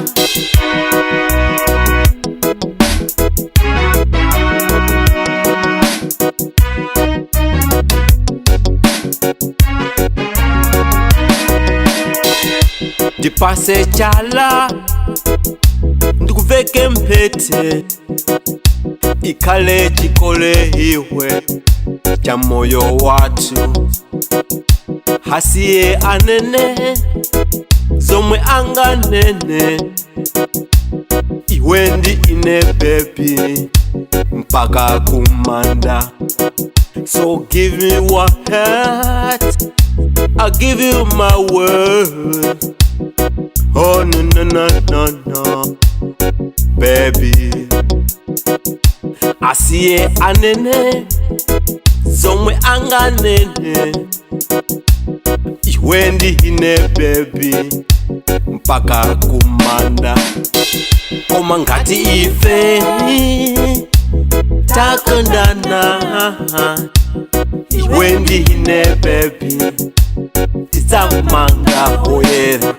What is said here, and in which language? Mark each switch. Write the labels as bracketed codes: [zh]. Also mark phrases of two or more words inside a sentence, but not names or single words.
[ny] Ndipase chala ndikuveke mpete, ikhale chikole iwe cha moyo watu. Hasiye anene zomwe anganene, iwe ndi ine baby, mpaka kumanda. [en] So give me one heart, I'll give you my word. Oh no no no no no, baby. [ny] Asiye anene zomwe anganene, iwe ndine baby, mpaka kumanda. Koma ngati ife takondana, iwe ndine baby, tizamanga poyera.